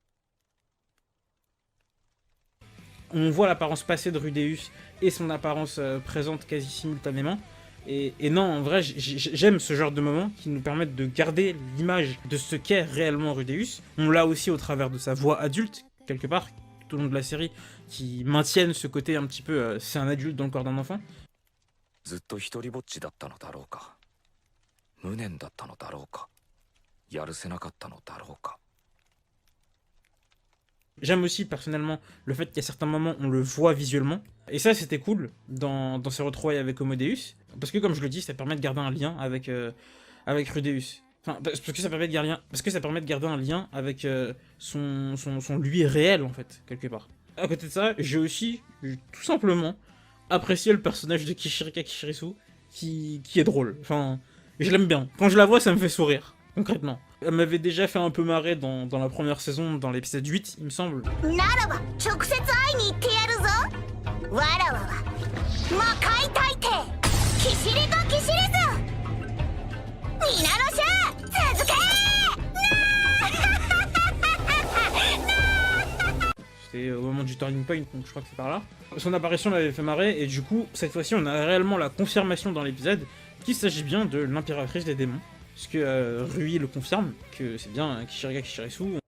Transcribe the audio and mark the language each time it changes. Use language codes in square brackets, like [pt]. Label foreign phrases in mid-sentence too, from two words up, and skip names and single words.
[fr] On voit l'apparence passée de Rudeus et son apparence présente quasi simultanément. Et non, en vrai, j'aime ce genre de moments qui nous permettent de garder l'image de ce qu'est réellement Rudeus. On l'a aussi au travers de sa voix adulte, quelque part, tout au long de la série, qui maintiennent ce côté un petit peu c'est un adulte dans le corps d'un enfant. [ja] ずっと一人ぼっちだったのだろうか。無念だったのだろうか。やるせなかったのだろうか。 [fr] J'aime aussi personnellement le fait qu'à certains moments on le voit visuellement. Et ça c'était cool dans ses retrouvailles avec Homo Deus. Parce que comme je le dis, ça permet de garder un lien avec Rudeus. Enfin, parce que ça permet de garder un lien avec son lui réel en fait, quelque part. À côté de ça, j'ai aussi tout simplement apprécié le personnage de Kishirika Kishirisu qui est drôle. Enfin, je l'aime bien. Quand je la vois, ça me fait sourire. Concrètement. Elle m'avait déjà fait un peu marrer dans la première saison, dans l'épisode 8, il me semble. [ja] ならば直接会いに行ってやるぞ。わらわは魔界大帝キシリカキシリズ。皆の衆続け。 [fr] C'était au moment du [en] turning point, [fr] donc je crois que c'est par là. Son apparition m'avait fait marrer, et du coup, cette fois-ci, on a réellement la confirmation dans l'épisode qu'il s'agit bien de l'impératrice des démons. Parce que Rui le confirme, que c'est bien Kishirika Kishirisu.